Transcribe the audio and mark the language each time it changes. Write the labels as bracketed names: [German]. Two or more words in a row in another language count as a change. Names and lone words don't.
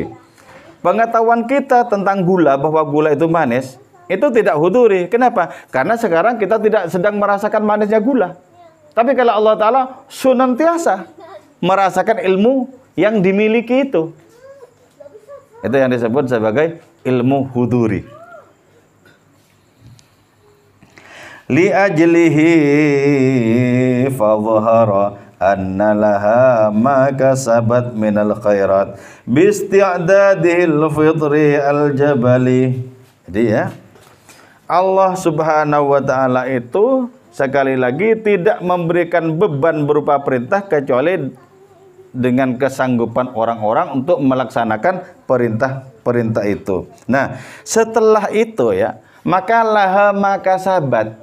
[Indonesian] Pengetahuan kita tentang gula, bahwa gula itu manis, itu tidak huduri. Kenapa? Karena sekarang kita tidak sedang merasakan manisnya gula. Tapi kalau Allah Ta'ala senantiasa merasakan ilmu yang dimiliki itu. Itu yang disebut sebagai ilmu huduri. [Arabic] لأجله فظهر أن لها ما كسبت من الخيرات باستعداد الفطري الجبلي. [Indonesian] Jadi ya, Allah [Arabic] سبحانه وتعالى [Indonesian] itu sekali lagi tidak memberikan beban berupa perintah kecuali dengan kesanggupan orang-orang untuk melaksanakan perintah-perintah itu. Nah, setelah itu ya, maka [Arabic] لها ما كسبت.